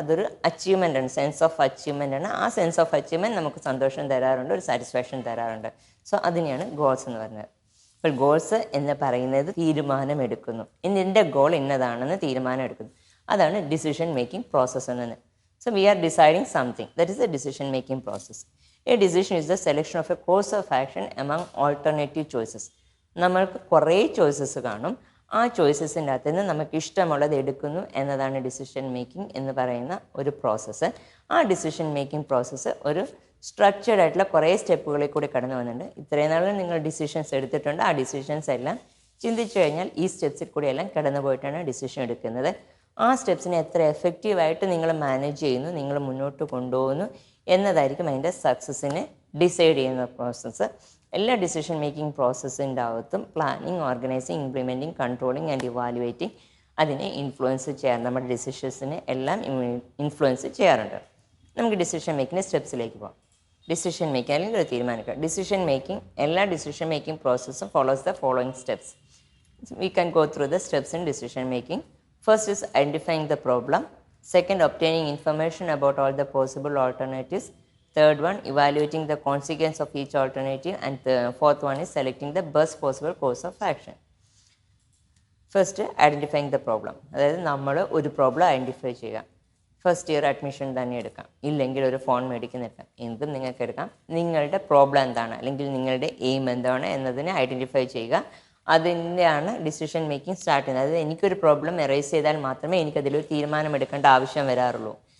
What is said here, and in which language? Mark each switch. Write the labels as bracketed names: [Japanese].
[Malayalam] അതൊരു അച്ചീവ്മെൻ്റ് ആണ്, sense of achievement ആണ്. ആ സെൻസ് ഓഫ് അച്ചീവ്മെൻറ്റ് നമുക്ക് സന്തോഷം തരാറുണ്ട്, ഒരു സാറ്റിസ്ഫാക്ഷൻ തരാറുണ്ട്. സോ അതിനെയാണ് ഗോൾസ് എന്ന് പറയുന്നത്. അപ്പോൾ ഗോൾസ് എന്ന് പറയുന്നത് തീരുമാനമെടുക്കുന്നു, എൻ്റെ ഗോൾ ഇന്നതാണെന്ന് തീരുമാനം എടുക്കുന്നു. അതാണ് ഡിസിഷൻ മേക്കിംഗ് പ്രോസസ്സ് എന്നത്. [English] So we are deciding something, that is a decision making process. A decision is the selection of a course of action among alternative choices. [Malayalam] നമ്മൾക്ക് കുറേ ചോയ്സസ് കാണും. ആ ചോയ്സസിൻ്റെ അകത്ത് നിന്ന് നമുക്ക് ഇഷ്ടമുള്ളത് എടുക്കുന്നു എന്നതാണ് ഡിസിഷൻ മേക്കിംഗ് എന്ന് പറയുന്ന ഒരു പ്രോസസ്സ്. ആ ഡിസിഷൻ മേക്കിംഗ് പ്രോസസ്സ് ഒരു സ്ട്രക്ചേർഡ് ആയിട്ടുള്ള കുറേ സ്റ്റെപ്പുകളിൽ കൂടി കടന്നു വന്നിട്ടുണ്ട്. ഇത്രയും നാളും നിങ്ങൾ ഡിസിഷൻസ് എടുത്തിട്ടുണ്ട്. ആ ഡിസിഷൻസ് എല്ലാം ചിന്തിച്ചു കഴിഞ്ഞാൽ ഈ സ്റ്റെപ്സിൽ കൂടിയെല്ലാം കടന്നു പോയിട്ടാണ് ഡിസിഷൻ എടുക്കുന്നത്. ആ സ്റ്റെപ്സിനെ എത്ര എഫക്റ്റീവായിട്ട് നിങ്ങൾ മാനേജ് ചെയ്യുന്നു, നിങ്ങൾ മുന്നോട്ട് കൊണ്ടുപോകുന്നു എന്നതായിരിക്കും അതിൻ്റെ സക്സസ്സിനെ ഡിസൈഡ് ചെയ്യുന്ന പ്രോസസ്സ്. എല്ലാ ഡിസിഷൻ മേക്കിംഗ് പ്രോസസ്സിൻ്റെ അകത്തും planning, organising, implementing, controlling and evaluating അതിനെ ഇൻഫ്ലുവൻസ് ചെയ്യാറ്, നമ്മുടെ ഡിസിഷൻസിനെ എല്ലാം ഇൻഫ്ലുവൻസ് ചെയ്യാറുണ്ട്. നമുക്ക് ഡിസിഷൻ മേക്കിങ്ങിൻ്റെ സ്റ്റെപ്സിലേക്ക് പോകാം. ഡിസിഷൻ മേക്കിംഗ് അല്ലെങ്കിൽ ഒരു തീരുമാനിക്കുക. [English] Decision making, എല്ലാ decision making പ്രോസസ്സും follows the following steps. We can go through the steps in decision making. First is identifying the problem. Second, obtaining information about all the possible alternatives. Third one, evaluating the consequence of each alternative. And the fourth one is selecting the best possible course of action. First, identifying the problem. [Malayalam] അതായത് നമ്മൾ ഒരു problem identify ചെയ്യുക. First year admission തന്നെ എടുക്കാം, ഇല്ലെങ്കിൽ ഒരു phone മേടിക്കുന്നെടുക്കാം, എന്തും നിങ്ങൾക്ക് എടുക്കാം. നിങ്ങളുടെ പ്രോബ്ലം എന്താണ് അല്ലെങ്കിൽ നിങ്ങളുടെ എയിം എന്താണ് എന്നതിനെ ഐഡൻറ്റിഫൈ ചെയ്യുക. അതിൻ്റെയാണ് ഡിസിഷൻ മേക്കിംഗ് സ്റ്റാർട്ട് ചെയ്യുന്നത്. അതായത് എനിക്കൊരു പ്രോബ്ലം എറേസ് ചെയ്താൽ മാത്രമേ എനിക്കതിലൊരു തീരുമാനമെടുക്കേണ്ട ആവശ്യം വരാറുള്ളൂ.